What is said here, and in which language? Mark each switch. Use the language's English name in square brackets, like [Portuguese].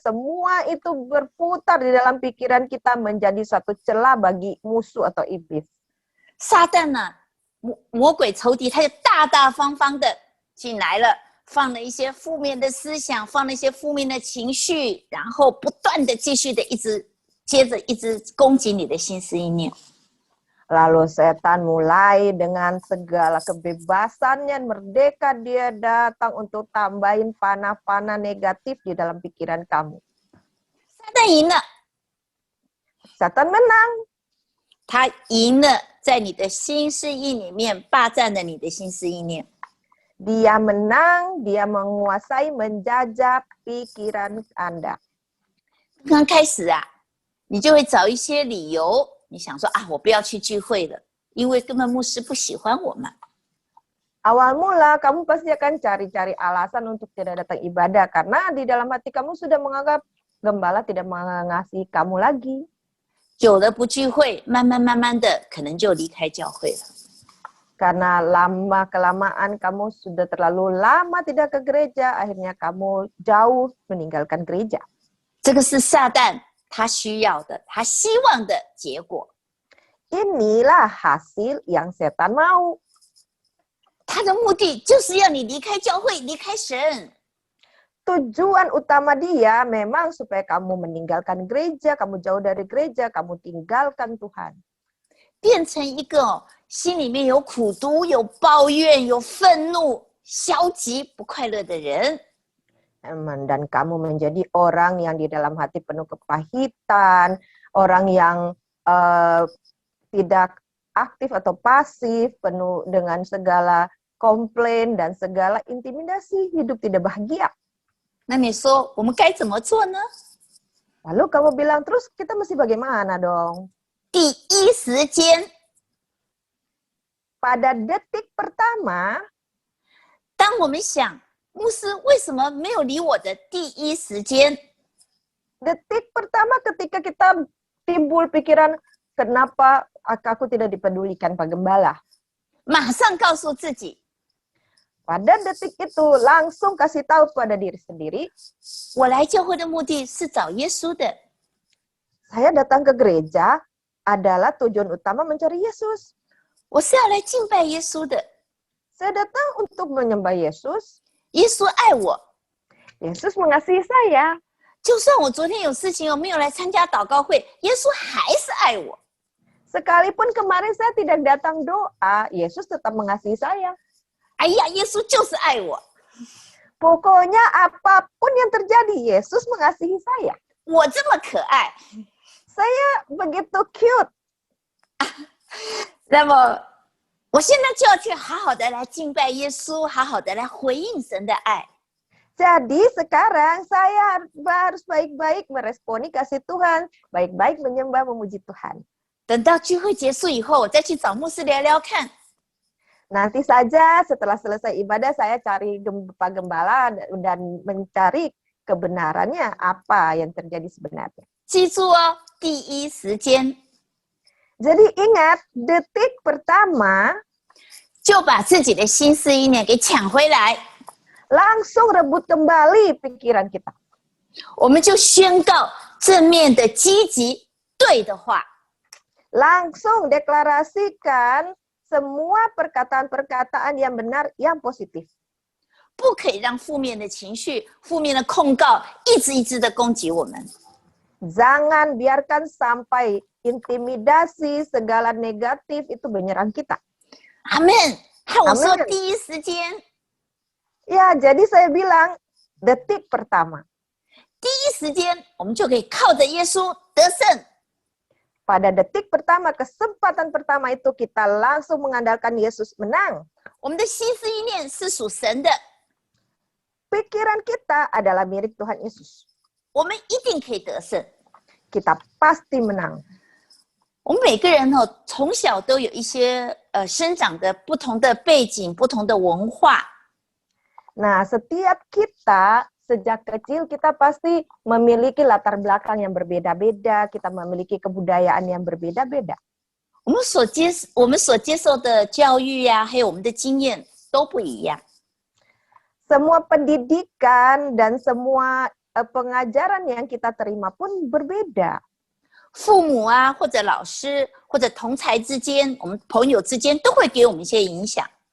[Indonesian] Semua itu berputar di dalam pikiran kita menjadi satu celah bagi musuh atau iblis. [Chinese] 撒旦呢、魔鬼仇敌，他就大大方方的进来了，放了一些负面的思想，放了一些负面的情绪，然后不断的继续的接着一直攻击你的心思意念。 [Indonesian] Lalu setan mulai dengan segala kebebasannya, merdeka dia datang untuk tambahin panah-panah negatif di dalam pikiran kamu. [Chinese] 撒旦赢了， [Indonesian] Setan menang. [Chinese] 他赢了，在你的心思意里面霸占了你的心思意念。 [Indonesian] Dia menang, dia menguasai, menjajah pikiran Anda. [Chinese] 刚开始啊，你就会找一些理由。你想说啊，我不要去聚会了，因为根本牧师不喜欢我们。 [Indonesian] Awal mula kamu pasti akan cari-cari alasan untuk tidak datang ibadah karena di dalam hati kamu sudah menganggap gembala tidak mengasihi kamu lagi. [Chinese] 久了不聚会，慢慢的可能就离开教会了。 [Indonesian] Karena lama-kelamaan kamu sudah terlalu lama tidak ke gereja, akhirnya kamu jauh meninggalkan gereja. [Chinese] 这个是撒旦他需要的、他希望的结果。 [Indonesian] Inilah hasil yang setan mau. [Chinese] 他的目的就是要你离开教会、离开神。 [Indonesian] Tujuan utama dia memang supaya kamu meninggalkan gereja, kamu jauh dari gereja, kamu tinggalkan Tuhan. [Chinese] 变成一个心里面有苦毒、有抱怨、有愤怒、消极、不快乐的人。 [Indonesian] Dan kamu menjadi orang yang di dalam hati penuh kepahitan, orang yang tidak aktif atau pasif, penuh dengan segala komplain dan segala intimidasi, hidup tidak bahagia. [Chinese] 那你说我们该怎么做呢？ [Indonesian] Lalu kamu bilang, terus kita mesti bagaimana dong? [Chinese] 第一时间， [Indonesian] Pada detik pertama, [Chinese] 当我们想牧师为什么没有理我的第一时间， [Indonesian] detik pertama ketika kita timbul pikiran, kenapa aku tidak dipedulikan Pak Gembala? [Chinese] 马上告诉自己， [Indonesian] Pada detik itu langsung kasih tahu pada diri sendiri, [Chinese] 我来教会的目的是找耶稣的。 [Indonesian] saya datang ke gereja adalah tujuan utama mencari Yesus. [Chinese] 我是要来敬拜耶稣的。 [Indonesian] Saya datang untuk menyembah Yesus. [Chinese] 耶稣爱我， [Indonesian] Yesus mengasihi saya. [Chinese] 就算我昨天有事情，我没有来参加祷告会，耶稣还是爱我。 [Indonesian] Sekalipun kemarin saya tidak datang doa, Yesus tetap mengasihi saya. [Chinese] 哎呀，耶稣就是爱我， [Indonesian] Pokoknya apapun yang terjadi, Yesus mengasihi saya. [Chinese] 我这么可爱。 [Indonesian] Saya begitu cute. [Chinese] 那么，我现在就要去好好的来敬拜耶稣，好好的来回应神的爱。 [Indonesian] Jadi sekarang saya harus baik-baik meresponi kasih Tuhan, baik-baik menyembah memuji Tuhan. [Chinese] 等到聚会结束以后，我再去找牧师聊聊看。 [Indonesian] Nanti saja setelah selesai ibadah saya cari Pak Gembala dan mencari kebenarannya apa yang terjadi sebenarnya. [Chinese] 记住哦，第一时间 [Indonesian] Jadi ingat, detik pertama [Chinese] 就把自己的心思意念给抢回来， [Indonesian] langsung rebut kembali pikiran kita. [Chinese] 我们就宣告正面的、积极、对的话。 [Indonesian] Langsung deklarasikan semua perkataan-perkataan yang benar, yang positif. [Chinese] 不可以让负面的情绪、负面的控告一直的攻击我们。 [Indonesian] Jangan biarkan sampai intimidasi, segala negatif itu menyerang kita. [Chinese] 阿门。和我说 [Indonesian] Amen [Chinese] 第一时间， [Indonesian] Ya, jadi saya bilang detik pertama. [Chinese] 第一时间我们就可以靠着耶稣得胜。 [Indonesian] Pada detik pertama, kesempatan pertama itu kita langsung mengandalkan Yesus menang. [Chinese] 我们的心思意念是属神的， [Indonesian] Pikiran kita adalah milik Tuhan Yesus. [Chinese] 我们一定可以得胜。 [Indonesian] Kita pasti menang. [Chinese] 我们每个人从小都有一些生长的不同的背景、不同的文化。 [Indonesian] Nah, setiap kita sejak kecil kita pasti memiliki latar belakang yang berbeda-beda, kita memiliki kebudayaan yang berbeda-beda. [Chinese] 我们所接受的教育呀、还有我们的经验都不一样。 [Indonesian] Semua pendidikan dan semua pengajaran yang kita terima pun berbeda. [Chinese] 父母啊，或者老师，或者同才之间，我们朋友之间都会给我们一些影响。